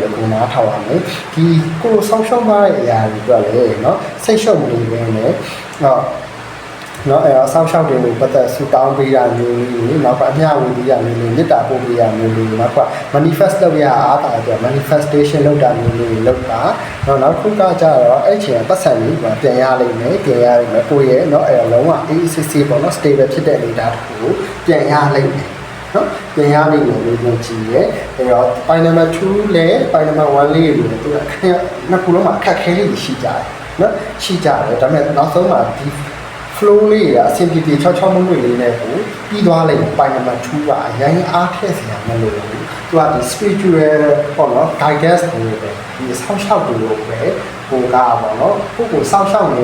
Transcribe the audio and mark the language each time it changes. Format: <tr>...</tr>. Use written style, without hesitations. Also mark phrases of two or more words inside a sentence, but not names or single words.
<my>လည်းကိုနားထောင်ရမယ်ဒီကိုယ်ဆောက်ရှောက်သွားတဲ့အရာတွေအတွက်လည်းเนาะစိတ်ရှုပ်နေပဲနဲ့နော်ဆောက်ရှောက်တွေကိုပတ်သက်ဆူတောင်းပေးရမျိုးလေးနောက်ကအမျှဝေပေးရမျိုးလေးမေတ္တာပို့ပေးရမျိုးလေးနောက်က manifest လုပ်ရအားတာအတွက် manifestation လုပ်တာမျိုးလေးလုပ်တာနောက်ခုကကြတော့အဲ့ချိန်ပတ်စံလေးပြန်ရလိမ့်မယ်ကိုယ့်ရဲ့เนาะအဲ့လုံးဝ ACC ပေါ့เนาะ stable ဖြစ်တဲ့အနေအထားတစ်ခုကိုပြန်ရလိမ့်မယ်နော်ပြန်ရလိမ့်မယ်လို့ပြောကြည့်ရဲအဲ့တော့</my> <en>point number 2</en> <my>နဲ့</my> <en>point number 1</en> <my>လေးတွေသူကနှစ်ခုလုံးမှာအခက်ခဲလေးရှိကြတယ်နော်ရှိကြတယ်ဒါပေမဲ့နောက်ဆုံးမှာဒီ flow လေးကအဆင်ပြေပြေချောချောမွေ့မွေ့လေးနဲ့ကိုပြီးသွားလိမ့်မယ် point number 2ကအရင်အားထည့်စရာမလိုဘူးသူကဒီ spiritual ပေါ့နော် guidance ကိုပဲဒီဆောက်ရှောက်လို့ပဲဟိုကပေါ့နော်ကိုဆောက်ရှောက်နေ</my>